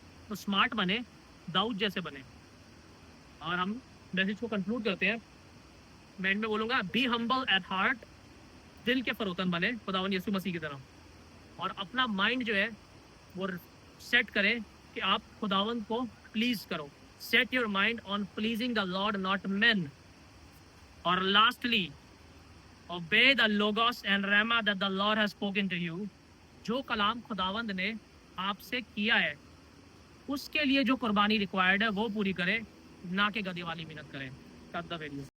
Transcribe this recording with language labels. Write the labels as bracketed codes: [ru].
[hi] तो स्मार्ट बने, दाऊद जैसे बने। और हम मैसेज को कंक्लूड करते हैं मैं इनमें बोलूँगा [en] be humble at heart, [hi] दिल के फरोतन बने खुदावन यीशु मसीह की तरह, और अपना माइंड जो है वो सेट करें कि आप खुदावन को प्लीज करो. [en] Set your mind on pleasing the lord not men. और lastly, obey the logos and rama that the Lord has spoken to you. [hi] जो कलाम खुदावंद ने आपसे किया है उसके लिए जो कुर्बानी रिक्वायर्ड है वो पूरी करें, ना कि गधे वाली मेहनत करें. [en] Cut the video.